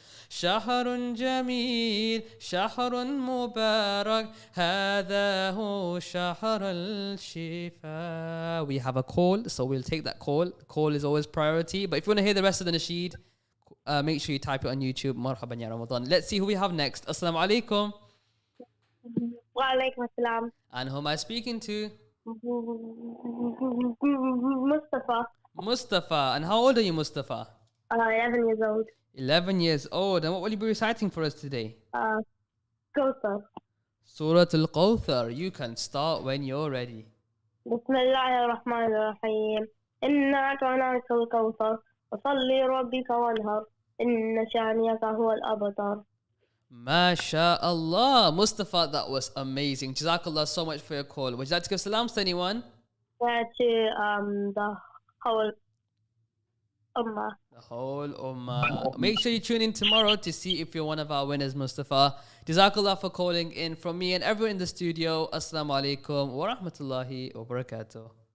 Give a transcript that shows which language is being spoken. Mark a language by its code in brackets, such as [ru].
[ar] شهر جميل شهر مبارك هذا هو شهر الشفاء. [en] We have a call, so we'll take that call. Call is always priority. But if you want to hear the rest of the Nasheed, make sure you type it on YouTube. Marhaban ya Ramadan. Let's see who we have next. [ar] Assalamu alaikum. Wa alaikum assalam. [en] And who am I speaking to? Mustafa. Mustafa. And how old are you, Mustafa? 11 years old. 11 years old. And what will you be reciting for us today? Kawthar. Surah Al-Kawthar. You can start when you're ready. [ar] بسم الله الرحمن الرحيم. إنا أعطيناك الكوثر فصل لربك وانهر إن شانئك هو الأبتر. MashaAllah. [en] Mustafa, that was amazing. Jazakallah so much for your call. Would you like to give salams to anyone? To the whole ummah. The whole ummah. Make sure you tune in tomorrow to see if you're one of our winners, Mustafa. Jazakallah for calling in. From me and everyone in the studio, Assalamu alaikum wa rahmatullahi wa barakatuh.